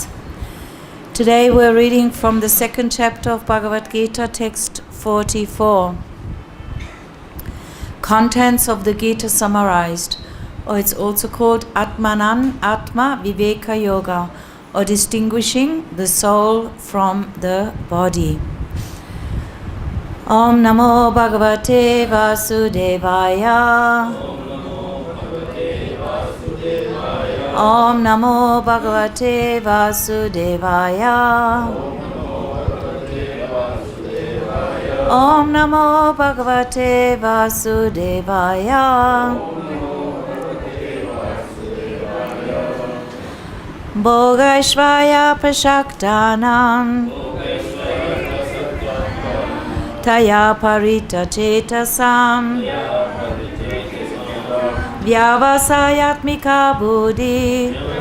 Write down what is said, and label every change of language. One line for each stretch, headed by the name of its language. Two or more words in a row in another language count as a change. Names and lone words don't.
English: Today we're reading from the second chapter of Bhagavad Gita, text 44. Contents of the Gita summarized, or it's also called Atma-viveka Yoga, or distinguishing the soul from the body.
Sanskrit: ॐ नमो भगवते वासुदेवाय. ॐ नमो भगवते वासुदेवाय. ॐ नमो भगवते वासुदेवाय. भोगैश्वर्यप्रसक्तानां. तयापहृतचेतसाम्. व्यवसायात्मिका बुद्धिः.